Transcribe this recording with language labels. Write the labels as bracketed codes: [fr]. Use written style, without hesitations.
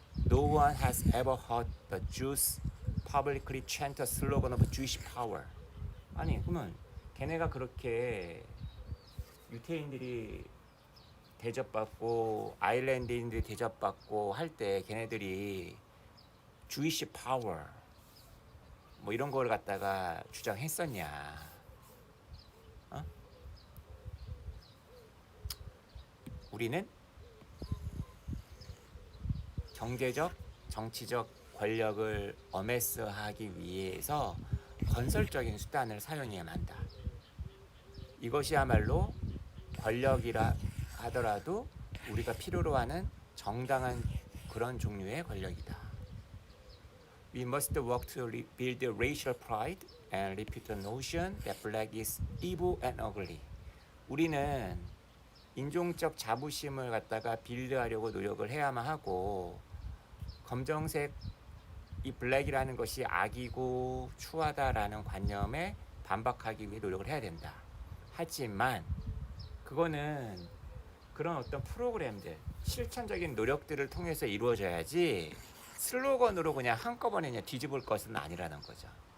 [en] No one has ever heard the Jews publicly chant a slogan of Jewish power. [ko] 아니, 그러면 걔네가 그렇게 유태인들이 대접받고 아일랜드인들이 대접받고 할 때 걔네들이 [en] Jewish power [ko] 뭐 이런 걸 갖다가 주장했었냐? 우리는 경제적, 정치적 권력을 어메스하기 위해서 건설적인 수단을 사용해야만 한다. 이것이야말로 권력이라 하더라도 우리가 필요로 하는 정당한 그런 종류의 권력이다. [en] We must work to build racial pride and repeat the notion that black is evil and ugly. [ko] 우리는 인종적 자부심을 갖다가 빌드하려고 노력을 해야만 하고 검정색 이 블랙이라는 것이 악이고 추하다라는 관념에 반박하기 위해 노력을 해야 된다. 하지만 그거는 그런 어떤 프로그램들, 실천적인 노력들을 통해서 이루어져야지 슬로건으로 그냥 한꺼번에 그냥 뒤집을 것은 아니라는 거죠.